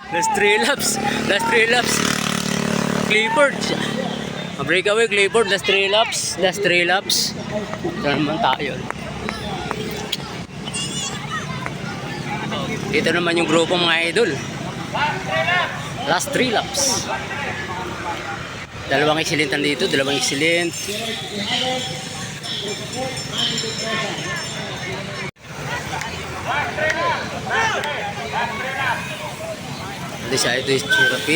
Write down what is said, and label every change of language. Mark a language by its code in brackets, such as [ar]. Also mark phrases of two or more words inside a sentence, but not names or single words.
[en] Last 3 laps. Last 3 laps. Clifford. Breakaway Clifford. Last 3 laps. Last 3 laps. [tl] Ito naman tayo. Dito naman yung grupo mga idol. [en] Last 3 laps. [tl] Dalawang excellent dito. Dalawang excellent. Ito siya, ito yung Chirapin.